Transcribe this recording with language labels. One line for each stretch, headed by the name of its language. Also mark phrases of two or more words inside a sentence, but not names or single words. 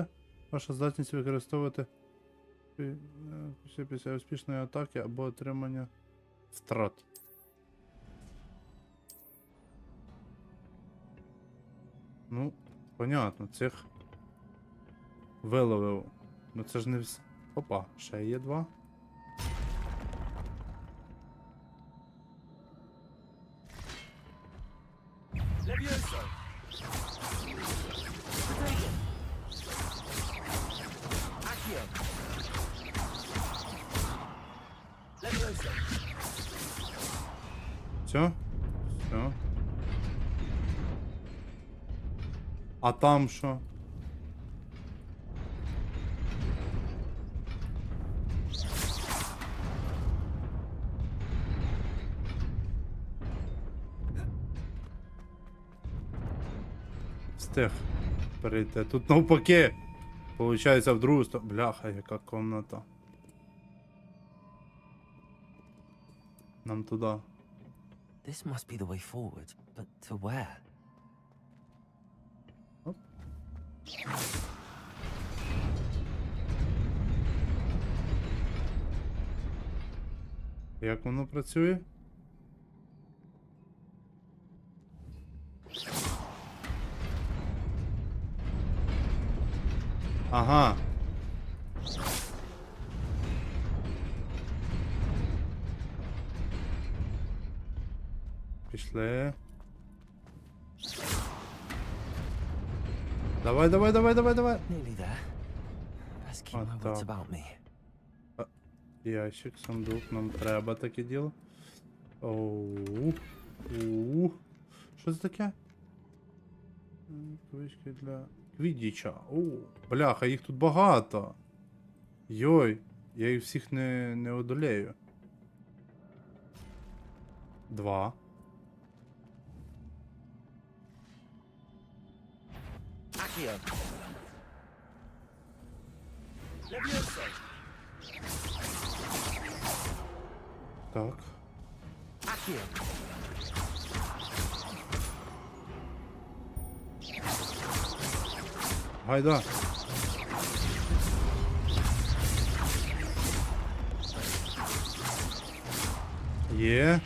Ukrainian: Ваша здатність використовувати після успішної атаки або отримання втрат. Ну, понятно, цих виловив. Ну це ж не всі. Опа, ще є два. Levioso!
Latin: Protego! Accio!
Ukrainian: Levioso! Все? Все. А там що? Встиг перейти. Тут навпаки. Получається в другу сторону. Бляха, яка комната. Нам туди.
English: This must be the way forward, but to where?
Ukrainian: Оп. Як воно працює? Ага. Пішли. Давай.
English: Nearly there. Best keep my wits
Ukrainian: так.
English: about me.
Ukrainian: Ящик, сундук, нам треба таке діло. Оу. Що це таке? Квички для квіддіча. Оу. Бляха, їх тут багато. Йой, я їх всіх не одолею. 2. Accio! Levioso! Так. Accio! Гайда. Є.